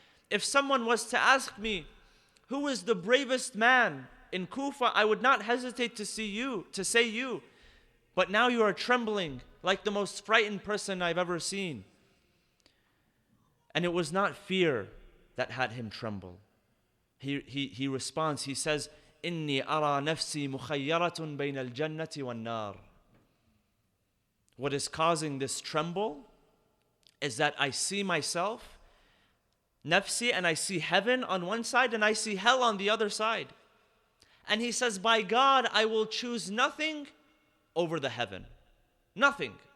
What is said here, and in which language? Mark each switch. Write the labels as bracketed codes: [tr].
[en] If someone was to ask me, who is the bravest man in Kufa, I would not hesitate to say you. But now you are trembling like the most frightened person I've ever seen. And it was not fear that had him tremble. He responds, he says, [ar] إِنِّي أَرَى نَفْسِي مُخَيَّرَةٌ بَيْنَ الْجَنَّةِ وَالنَّارِ. [en] What is causing this tremble is that I see myself, nafsi, and I see heaven on one side and I see hell on the other side. And he says, by God, I will choose nothing over the heaven. Nothing.